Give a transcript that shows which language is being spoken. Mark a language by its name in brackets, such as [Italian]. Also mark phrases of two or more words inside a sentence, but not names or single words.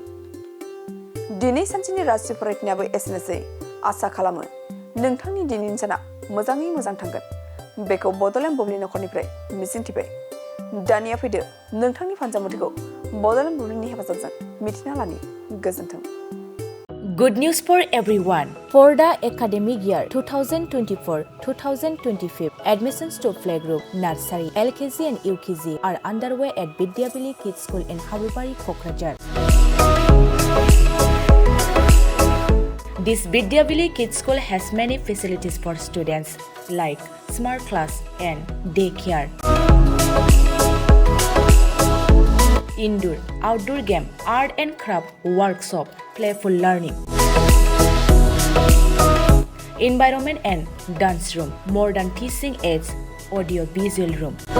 [Bodo] दिनै सानसेनि राशि फरायनायाबो एसेनोसै। आसा खालामो नोंथांनि दिनैनि साना मोजाङै मोजां थांगोन, बेखौ बड'लेण्ड बुब्लि नखरनिफ्राय मिजिंथिबाय। दानिया फैदो नोंथांनि फानजामुथिखौ बड'लेण्ड बुब्लिनि हेफाजाबजों मिथिना लानि। गोजोन्थों। [English] Good news for everyone. For the academic year 2024-2025, admissions to playgroup, nursery, LKG and UKG are underway at Vidyavili Kids School in Habubari, Kokrajhar. This Vidyavili Kids School has many facilities for students like smart class and daycare, indoor, outdoor game, art and craft workshop, playful learning, environment and dance room, modern teaching aids, audio visual room.